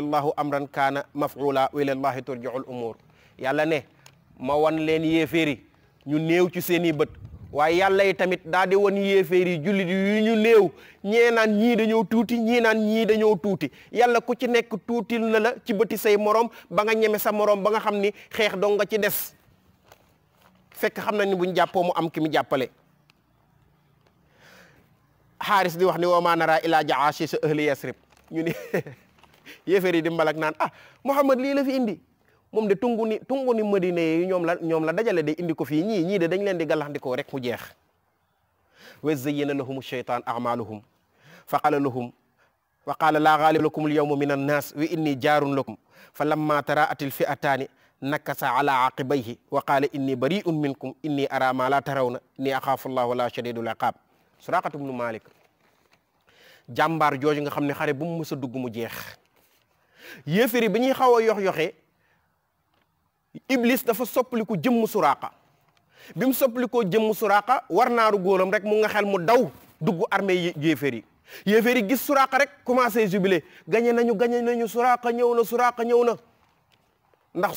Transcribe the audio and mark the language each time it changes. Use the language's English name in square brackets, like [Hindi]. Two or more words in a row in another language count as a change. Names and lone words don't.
[Arabic] الله أمرا كان مفعولا وإلى الله ترجع الأمور [Wolof] yàlla ne ma wan leen yéeféeri ñu néew ci seen i bët waaye yàlla yi tamit daa di wan yéeféeri jullit yu ñu néew ñee naan ñii dañoo tuuti ñii naan ñii dañoo tuuti yàlla ku ci nekk tuutil na la ci bëti say morom ba nga ñeme sa morom ba nga xam ni xeex dong nga ci des fekk xam nañ ni buñ jàppoo mu am ki mu jàppale xaaris di wax ni [Arabic] وما نرى إلا جاشي سا أهل يثرب [Wolof] ñu ni yéeféer yi di mbalak naan Muhammad lii la fi indi moom de tungu ni Madina yi ñoom la dajale de indi ko fii ñii de dañ leen di gàllaxndikoo rek mu jeex [Arabic] وزين لهم الشيطان أعمالهم فقال لا غالب لكم اليوم من الناس وإني جار لكم فلما تراءت الفئتان نكص على عقبيه وقال إني بريء منكم إني أرى ما لا ترون إني أخاف الله ولا شديد العقاب Suraqatu ibn Malik [Wolof] jàmbaar jooju nga xam ne xare bu mu mës a dugg mu jeex yéeféri bi ñuy xaw a yox-yoxe Iblis dafa soppaliku jëmm Suraqa bi mu soppalikoo jëmm Suraqa war naaru góoram rek mu nga xel mu daw dugg armée yéeféri gis Suraqa rek [French] commencé jubilé [Wolof] gañe nañu Suraqa ñëw na ndax